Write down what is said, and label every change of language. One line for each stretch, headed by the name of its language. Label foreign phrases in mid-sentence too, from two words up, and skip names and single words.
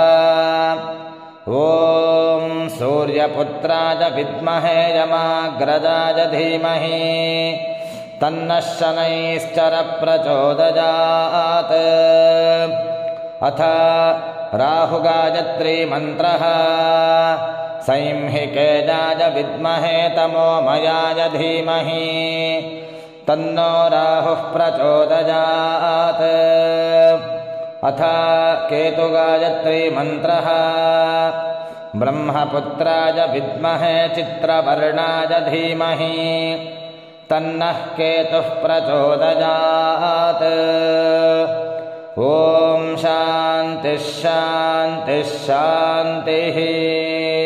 Sanskrit: ಓಂ ಸೂರ್ಯಪುತ್ರಾಯ ವಿದ್ಮಹೇ ಯಮಾಗ್ರಜಾಯ ಧೀಮಹಿ ತನ್ನಃ ಶನೈಶ್ಚರ ಪ್ರಚೋದಯಾತ್. ಅಥ ರಾಹು ಗಾಯತ್ರಿ ಮಂತ್ರಃ. ಸಂಹಿಕೇಯಾಯ ವಿದ್ಮಹೇ ತಮೋಮಯಾಯ ಧೀಮಹಿ ತನ್ನೋ ರಾಹುಃ ಪ್ರಚೋದಯಾತ್. ಅಥ ಕೇತು ಗಾಯತ್ರಿ ಮಂತ್ರಃ. ಬ್ರಹ್ಮಪುತ್ರಾಯ ವಿದ್ಮಹೇ ಚಿತ್ರವರ್ಣಾಯ ಧೀಮಹಿ ತನ್ನಃ ಕೇತುಃ ಪ್ರಚೋದಯಾತ್. ಓಂ ಶಾಂತಿ ಶಾಂತಿ ಶಾಂತಿ.